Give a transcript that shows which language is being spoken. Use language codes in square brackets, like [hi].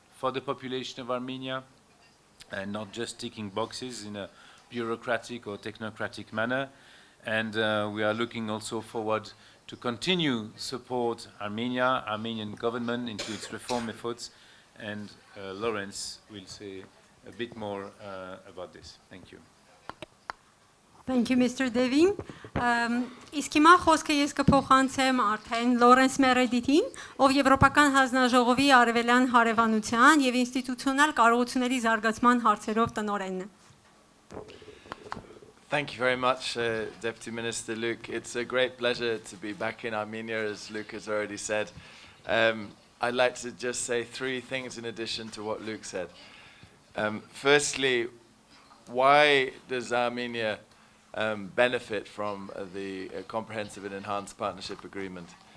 [en] for the population of Armenia, and not just ticking boxes in a bureaucratic or technocratic manner. And we are looking also forward to continue support Armenian government into its reform efforts. And Lawrence will say a bit more about this. Thank you. Thank you, Mr. Devin. [hy] Իսկ հիմա խոսքը ես կփոխանցեմ արդեն Լորենս Մերեդիթին, ով Եվրոպական հանձնաժողովի արևելյան հարևանության եւ ինստիտուցիոնալ կարողությունների զարգացման հարցերով տնօրենն է։ [en] Thank you very much, Deputy Minister Luke. It's a great pleasure to be back in Armenia, as Luke has already said. I'd like to just say three things in addition to what Luke said. Firstly, why does Armenia benefit from the Comprehensive and Enhanced Partnership Agreement?